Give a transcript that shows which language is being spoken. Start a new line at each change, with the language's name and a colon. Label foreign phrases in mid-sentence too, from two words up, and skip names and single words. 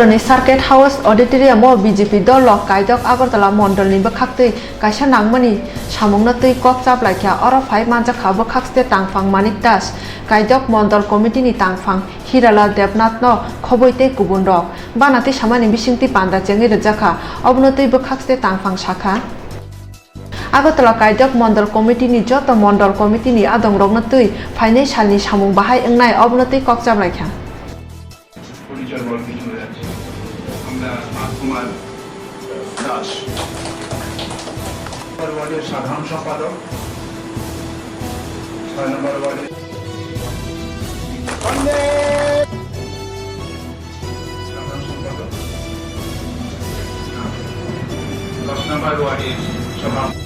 Kok Borok: ni Circuit House Auditorium o BJP dol lok kaidok Agartala Mondol ni bo Khaktui Kaisa Nangmani Samungno tui Kok Chaplaikha Oro Phai Manjakha bo Khakste Tangfang Manik Das Kaidok Mondol Committee ni Tangfang Hirala Devnath no Khoboite Kubun Rok Banati Samani Bisingti Panda Chengi Rejaka Obnotui bo Khakste Tangfang Shakha Agartala Kaidok Mondol Committee ni Joto Mondol Committee ni Adong Rokno tui Phainai salni Samung Bahai Engnai Obnotui Kok Chaplaikha
Bangla: পরিচয় বড় কিছু হয়ে যাচ্ছে আমরা কুমার দাস ওয়ার্ডের সাধারণ সম্পাদক 6 নম্বর ওয়ার্ডের সাধারণ সম্পাদক 10 নম্বর ওয়ার্ডের সভাপতি